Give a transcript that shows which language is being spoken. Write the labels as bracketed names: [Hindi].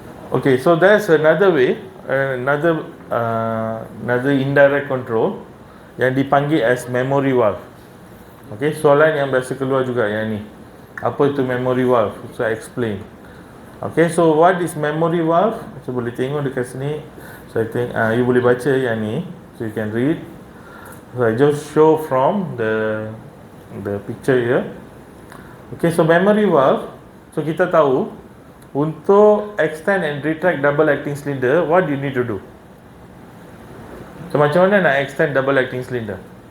[English] Okay, so there's another way, another indirect control yang dipanggil as memory valve. Okay, soalan yang biasa keluar juga yang ni. [Malay] Apa itu memory valve? So I explain. [English] Okay, so what is memory valve? [Malay] So boleh tengok dekat sini. So I think you boleh baca yang ni. [English] So you can read. So I just show from the picture here. Okay, so memory valve. So kita tahu untuk extend and retract double acting cylinder, what do you need to do? [Malay] So macam mana nak extend double acting cylinder?